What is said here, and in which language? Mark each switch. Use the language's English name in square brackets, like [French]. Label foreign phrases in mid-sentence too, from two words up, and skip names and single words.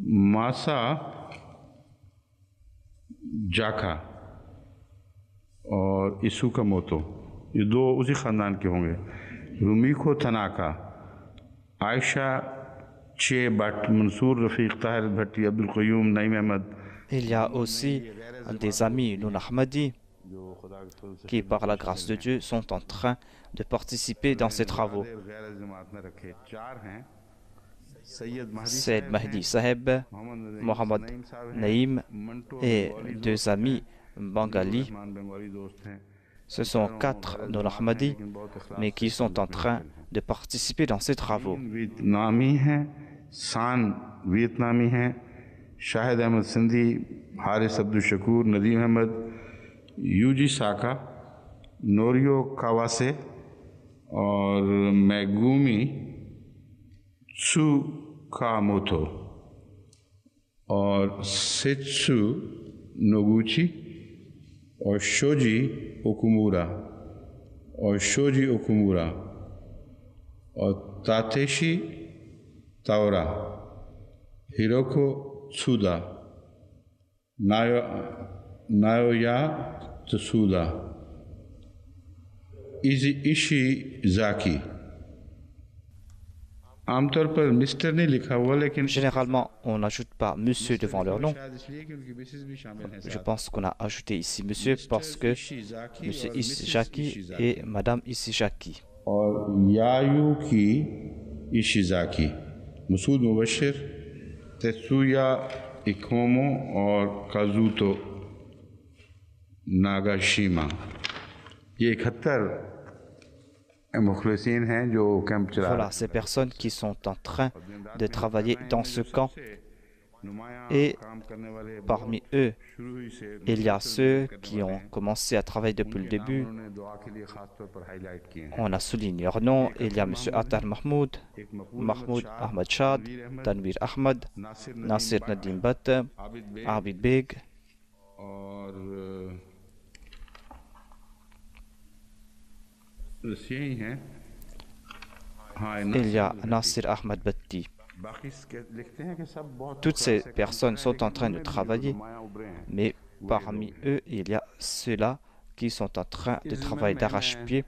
[Hindi] मासा जाका और इसुका मोतो, ये दो उसी ख़ानदान के होंगे। रुमीको तनाका, आयशा चे भट्ट, मंसूर रफ़ीक, ताहिर भट्टी, अब्दुल क़य्यूम, नईम अहमद। [French] Il y a aussi des amis non ahmadis qui, par la grâce de Dieu, sont en train de participer dans ces travaux. Sayyid Mahdi Saheb, Mohammad Naïm et deux amis bengalis. Ce sont 4 non ahmadis, mais qui sont en train de participer dans ces travaux. [Hindi] नामी हैं, सान वियतनामी हैं, शाहिद अहमद सिंधी, हारिस अब्दुल शकूर, नदीम अहमद, यूजी साका, नोरियो कावासे और मैगूमी त्सुकामोतो और सेत्सु नोगुची और शोजी ओकुमुरा और तातेशी तावरा, हिरोको त्सुदा, नायोया त्सुदा, इशी जाकी। आमतौर पर मिस्टर नहीं लिखा हुआ, लेकिन [French] Généralement, on n'ajoute pas monsieur devant leur nom. Je pense qu'on a ajouté ici monsieur parce que monsieur Ishizaki et madame Ishizaki. [Hindi] और यायुकी इशिजाकी, मसूद मुबशिर, तेत्सुया इकोमो और काजुतो नागाशिमा। ये 71 मुखलिसीन हैं जो कैंप चला रहे हैं। [French] Voilà, ces personnes qui sont en train de travailler dans ce camp. Et parmi eux, il y a ceux qui ont commencé à travailler depuis le début. On a souligné leur nom. Il y a M. Attar Mahmoud, Mahmoud Ahmad Shad, Tanvir Ahmad, Nasir Nadim Batt, Abid Beg. Il y a Nasir Ahmad Batti. Toutes ces personnes sont en train de travailler, mais parmi eux, il y a ceux-là qui sont en train de travailler d'arrache-pied.